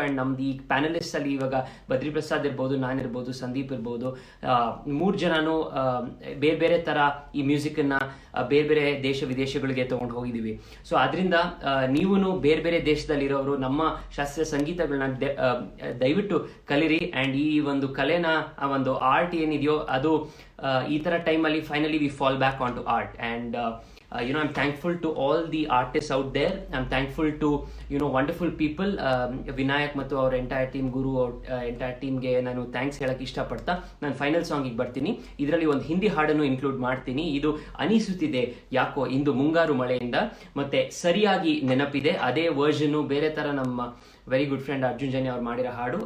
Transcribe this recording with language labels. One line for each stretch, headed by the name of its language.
Kannada: And ನಮ್ದು ಈ panellist ಅಲ್ಲಿ ಇವಾಗ ಬದ್ರಿ ಪ್ರಸಾದ್ ಇರ್ಬೋದು, ನಾನಿರ್ಬೋದು, ಸಂದೀಪ್ ಇರ್ಬೋದು, 3 ಜನನು ಬೇರೆ ಬೇರೆ ಥರ ಈ ಮ್ಯೂಸಿಕನ್ನು ಬೇರೆ ಬೇರೆ ದೇಶ ವಿದೇಶಗಳಿಗೆ ತೊಗೊಂಡು ಹೋಗಿದ್ದೀವಿ. ಸೊ ಅದರಿಂದ ನೀವು ಬೇರೆ ಬೇರೆ ದೇಶದಲ್ಲಿರೋರು ನಮ್ಮ ಶಾಸ್ತ್ರೀಯ ಸಂಗೀತಗಳನ್ನ ದಯವಿಟ್ಟು ಕಲಿರಿ. ಆ್ಯಂಡ್ ಈ ಒಂದು ಕಲೆನ, ಆ ಒಂದು ಆರ್ಟ್ ಏನಿದೆಯೋ ಅದು ಈ ಥರ ಟೈಮಲ್ಲಿ
English: Finally we fall back on to art. And I'm thankful to all the artists out there. I'm thankful to wonderful people.
Kannada: Vinayak ಮತ್ತು ಅವ್ರ ಎಂಟೈರ್ ಟೀಮ್, ಗುರು ಅವ್ರ ಎಂಟೈರ್ ಟೀಮ್ಗೆ ನಾನು ಥ್ಯಾಂಕ್ಸ್ ಹೇಳಕ್ಕೆ ಇಷ್ಟಪಡ್ತಾ ನಾನು ಫೈನಲ್ ಸಾಂಗಿಗೆ ಬರ್ತೀನಿ. ಇದರಲ್ಲಿ ಒಂದು ಹಿಂದಿ ಹಾಡನ್ನು ಇನ್ಕ್ಲೂಡ್ ಮಾಡ್ತೀನಿ. ಇದು ಅನಿಸುತ್ತಿದೆ ಯಾಕೋ ಇಂದು ಮುಂಗಾರು ಮಳೆಯಿಂದ, ಮತ್ತೆ ಸರಿಯಾಗಿ ನೆನಪಿದೆ ಅದೇ ವರ್ಷನು ಬೇರೆ ಥರ ನಮ್ಮ very good friend Arjun Janya ಅವ್ರು ಮಾಡಿರೋ ಹಾಡು.